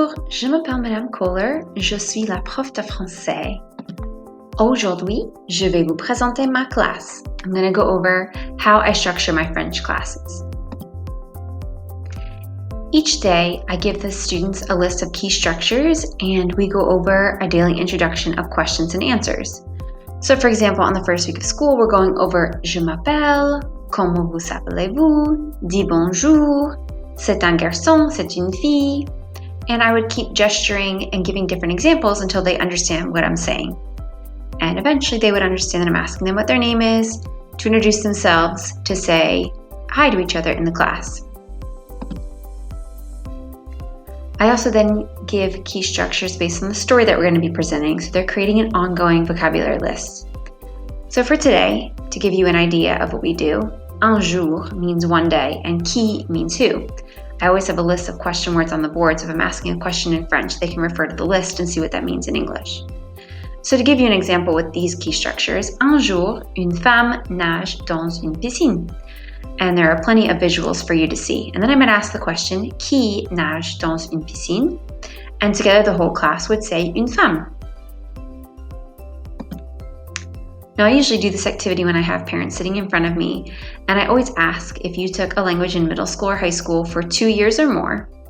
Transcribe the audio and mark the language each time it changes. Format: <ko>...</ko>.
<fr>Je m'appelle Madame Kohler, je suis la prof de français. Aujourd'hui, je vais vous présenter ma classe.</fr> <en>I'm going to go over how I structure my French classes. Each day, I give the students a list of key structures and we go over a daily introduction of questions and answers. So for example, on the first week of school, we're going over</en> <fr>Je m'appelle, comment vous appelez-vous, dis bonjour, c'est un garçon, c'est une fille.</fr> <en>And I would keep gesturing and giving different examples until they understand what I'm saying. And eventually they would understand that I'm asking them what their name is, to introduce themselves, to say hi to each other in the class. I also then give key structures based on the story that we're going to be presenting, so they're creating an ongoing vocabulary list. So for today, to give you an idea of what we do,</en> <fr>un jour</fr> <en>means one day, and qui means who. I always have a list of question words on the board, so if I'm asking a question in French, they can refer to the list and see what that means in English. So to give you an example with these key structures,</en> <fr>un jour, une femme nage dans une piscine.</fr> <en>And there are plenty of visuals for you to see. And then I might ask the question,</en> <fr>qui nage dans une piscine?</fr> <en>And together the whole class would say</en> <fr>une femme.</fr> <en>Now I usually do this activity when I have parents sitting in front of me, and I always ask if you took a language in middle school or high school for 2 years or more.</en>